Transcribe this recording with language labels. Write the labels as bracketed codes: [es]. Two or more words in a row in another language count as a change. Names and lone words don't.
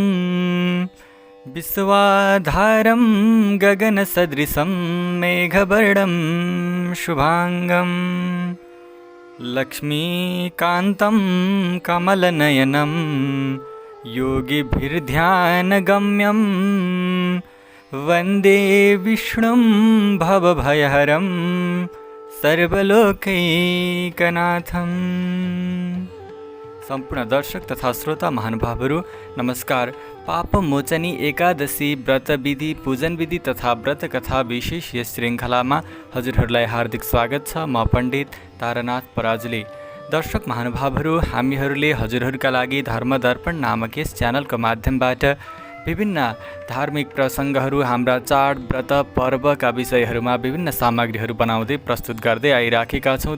[sa] विश्वाधारं गगनसदृशं मेघवर्णं शुभांगं लक्ष्मीकान्तं कमलनयनं योगिभिर्ध्यानगम्यं वन्दे विष्णुं भवभयहरं सर्वलोकैकनाथम। [ne] सम्पूर्ण दर्शक तथा श्रोता महानुभावहरू नमस्कार। पापमोचनी एकादशी व्रत विधि पूजन विधि तथा व्रत कथा विशेष यस श्रृङ्खलामा हजुरहरूलाई हार्दिक स्वागत छ। म पण्डित तारानाथ पराजुली। दर्शक महानुभावहरू, हामीहरूले हजुरहरूका लागि धर्मदर्पण नामक यस च्यानलको माध्यमबाट विभिन्न धार्मिक प्रसङ्गहरू, हाम्रा चाड व्रत पर्वका विषयहरूमा विभिन्न सामग्रीहरू बनाउँदै प्रस्तुत गर्दै आइराखेका छौँ।